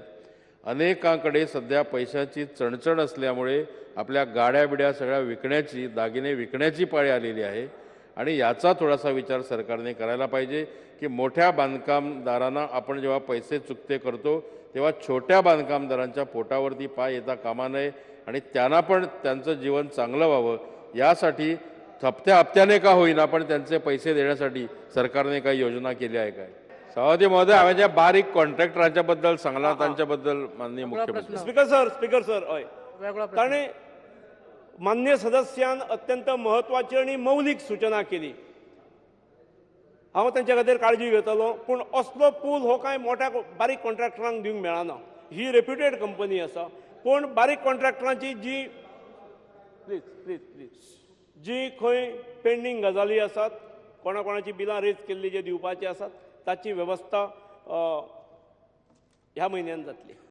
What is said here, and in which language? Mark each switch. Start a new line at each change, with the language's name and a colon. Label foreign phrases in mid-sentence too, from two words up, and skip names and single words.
Marathi: अनेकांकडे सध्या पैशाची चणचण असल्यामुळे आपल्या गाड्या बिड्या सगळ्या विकण्याची, दागिने विकण्याची पाळी आलेली आहे आणि याचा थोडासा विचार सरकारने करायला पाहिजे की मोठ्या बांधकामदारांना आपण जेव्हा पैसे चुकते करतो तेव्हा छोट्या बांधकामदारांच्या पोटावरती पाय येता कामा नये आणि त्यांना पण त्यांचं जीवन चांगलं व्हावं यासाठी हप्त्या हप्त्याने का होईना पण त्यांचे पैसे देण्यासाठी सरकारने काही योजना केली आहे काय?
Konkani: सभापती महोदय, आम्ही ज्या बारीक कॉन्ट्रॅक्टरांच्या बद्दल सांगला त्यांच्याबद्दल माननीय मुख्यमंत्री.
English: speaker sir
Konkani: होय. कारण मान्य सदस्यान अत्यंत महत्वाची आणि मौलिक सूचना केली. हांव त्यांच्या खातीर काळजी घेतलो. पण असलो पूल हो काय मोठ्या बारीक कॉन्ट्रॅक्टरांक दिवंक मेळना. ही
English: reputed company
Konkani: आसा. पण बारीक कॉन्ट्रॅक्टरांची जी
English: please please please
Konkani: जी खंय पेंडींग गजाली आसात, कोणाची बिलां रेज केल्ली जे दिवपाची आसात ताची वेवस्था ह्या म्हयन्यान जातली.